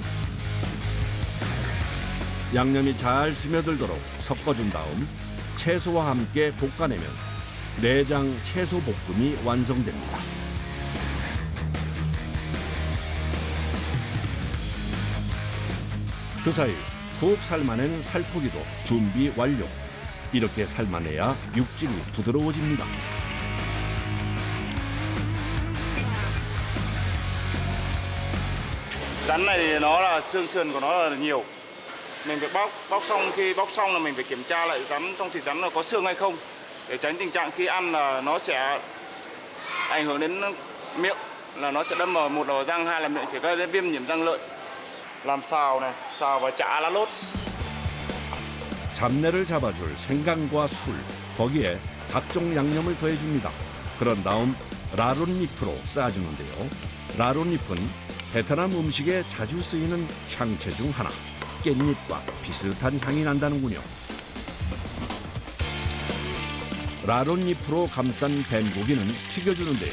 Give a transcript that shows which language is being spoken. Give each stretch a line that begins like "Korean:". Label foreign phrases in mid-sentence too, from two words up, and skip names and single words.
Korean: 양념이 잘 스며들도록 섞어준 다음 채소와 함께 볶아내면 내장 채소 볶음이 완성됩니다. 그 사이 푹 삶아낸 살코기도 준비 완료. 이렇게 삶아내야 육질이 부드러워집니다.
Vietnamese: Rắn này thì nó là xương sườn của nó là nhiều. Mình phải bóc xong, khi bóc xong là mình phải kiểm tra lại rắn trong thịt rắn là có xương hay không, để tránh tình trạng khi ăn là nó sẽ ảnh hưởng đến miệng, là nó sẽ đâm vào một vào răng, hai là miệng sẽ gây ra viêm nhiễm răng lợi. Làm xào này, xào và chả lá lốt.
Korean: 잡내를 잡아줄 생강과 술, 거기에 각종 양념을 더해줍니다. 그런 다음 라론잎으로 쌓아주는데요. 라론잎은 베트남 음식에 자주 쓰이는 향채 중 하나. 깻잎과 비슷한 향이 난다는군요. 라론잎으로 감싼 뱀고기는 튀겨주는데요.